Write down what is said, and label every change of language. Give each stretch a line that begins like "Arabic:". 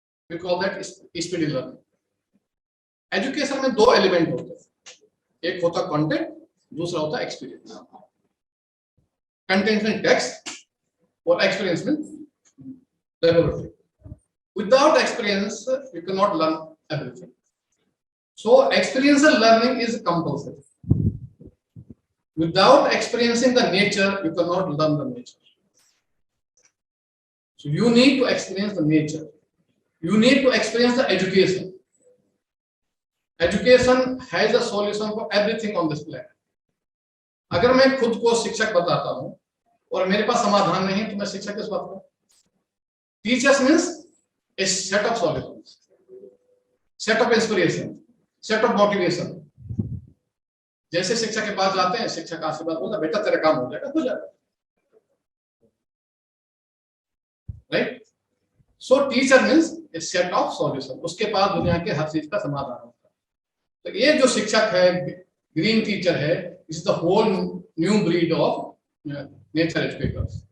English: We call that speedy learning.
Hindi: Education में 2 element होते हैं, एक होता कंटेंट, दूसरा होता एक्सपीरियंस। कंटेंट में टेक्स्ट और एक्सपीरियंस में laboratory.
English: Without experience, you cannot learn everything. So, experiential learning is compulsory. Without experiencing the nature, you cannot learn the nature. So, you need to experience the nature. You need to experience the education. Education has a solution for everything on this planet.
Hindi: अगर मैं खुद को शिक्षक बताता हूं और मेरे पास समाधान नहीं है तो मैं शिक्षक किस बात का?
English: Teachers means a set of solutions, set of inspiration, set of motivation.
Hindi: जैसे शिक्षक के पास जाते हैं, शिक्षक आशीर्वाद बोलता, बेटा तेरा काम हो जाएगा, हो जाएगा, right?
English: so teacher means a set of solution,
Hindi: उसके पास दुनिया के हर चीज का समाधान होता है। तो ये जो शिक्षक है, ग्रीन टीचर है,
English: Is the whole new breed of nature educators.